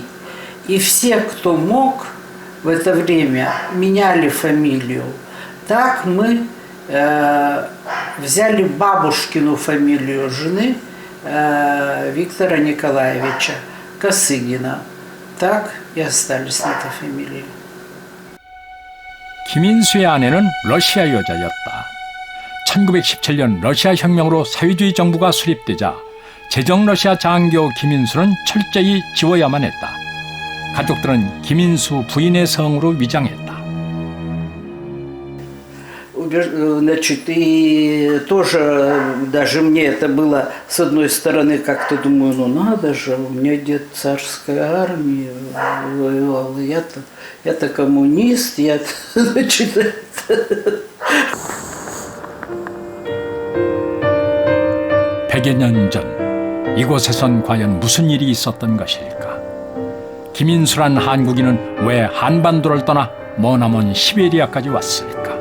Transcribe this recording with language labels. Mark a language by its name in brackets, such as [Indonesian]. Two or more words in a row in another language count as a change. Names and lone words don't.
[Russian] И все, кто мог в это время, меняли фамилию. Так мы взяли бабушкину фамилию жены Виктора Николаевича Косыгина. Так и остались на этой фамилии. [Korean] 김인수의 아내는 러시아 여자였다. 1917년 러시아 혁명으로 사회주의 정부가 수립되자 제정 러시아 장교 김인수는 철저히 지워야만 했다. 가족들은 김인수 부인의 성으로 위장했다. [Russian] Значит, и тоже даже мне это было, с одной стороны, как-то думаю, ну надо же, у меня дед царской армии воевал, я-то коммунист, значит, [Korean] 백여 년 전 이곳에선 과연 무슨 일이 있었던 것일까? 김인수란 한국인은 왜 한반도를 떠나 머나먼 시베리아까지 왔을까?